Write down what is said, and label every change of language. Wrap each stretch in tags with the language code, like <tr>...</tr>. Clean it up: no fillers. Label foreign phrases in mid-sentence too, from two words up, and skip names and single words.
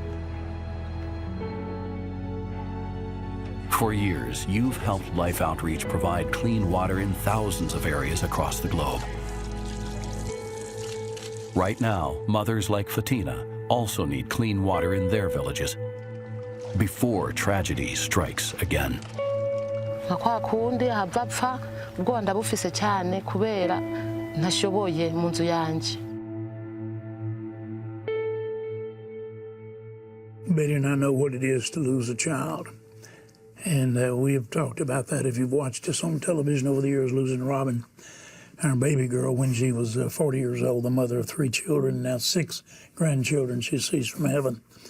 <en>For years, you've helped Life Outreach provide clean water in thousands of areas across the globe. Right now, mothers like Fatina also need clean water in their villages before tragedy strikes again.</en> <rn>Kwa kundi habapfa ubwo ndabufise cyane kubera ntashoboye mu nzu yanje.</rn> <en>Betty and I know what it is to lose a child. And we have talked about that. If you've watched us on television over the years, losing Robin, our baby girl, when she was 40 years old, the mother of 3 children, now 6 grandchildren she sees from heaven.</en>